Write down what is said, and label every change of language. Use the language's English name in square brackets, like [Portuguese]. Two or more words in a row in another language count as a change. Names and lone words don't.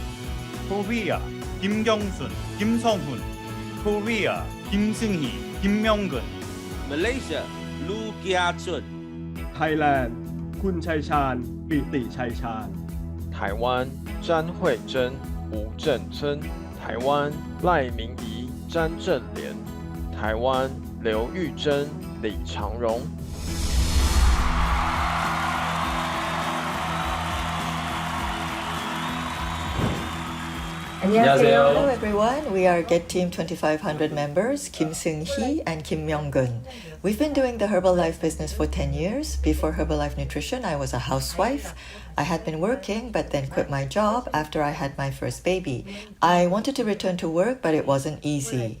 [English] Korea, 김경순, 김성훈. Korea, 김승희, 김명근. Malaysia, Lu Kia Chun. [Thai] Thailand คุณชัยชาญปิติชัยชาญ [Chinese] 台湾詹慧珍、吴正琛，台湾赖明仪、詹正廉，台湾刘玉珍、李长荣。 [English] Hello everyone, we are Get Team 2500 members, Kim Seung-hee and Kim Myung-gun. We've been doing the Herbalife business for 10 years. Before Herbalife Nutrition, I was a housewife. I had been working but then quit my job after I had my first baby. I wanted to return to work but it wasn't easy.